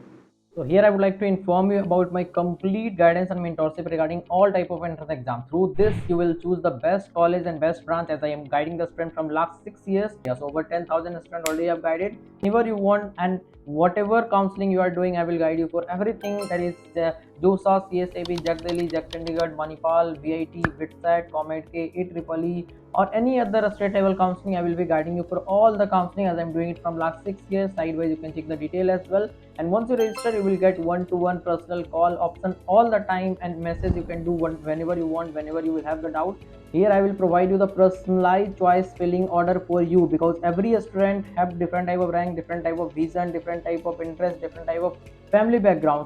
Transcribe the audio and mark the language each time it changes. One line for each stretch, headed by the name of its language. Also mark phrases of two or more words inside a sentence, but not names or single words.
English: So here I would like to inform you about my complete guidance and mentorship regarding all type of entrance exam. Through this you will choose the best college and best branch, as I am guiding the student from last 6 years. Yes, over 10,000 students already have guided. Whenever you want and whatever counseling you are doing, I will guide you for everything, that is JOSA, CSAB, JAC Delhi, JAC Chandigarh, Manipal, VIT, BITSET, ComEdK, AEEE, or any other state level counseling. I will be guiding you for all the counseling, as I am doing it from last 6 years. Sidewise you can check the detail as well. And once you register, you will get one-to-one personal call option all the time, and message you can do whenever you want, whenever you will have the doubt. Here I will provide you the personalized choice filling order for you, because every student have different type of rank, different type of vision, different type of interest, different type of family background.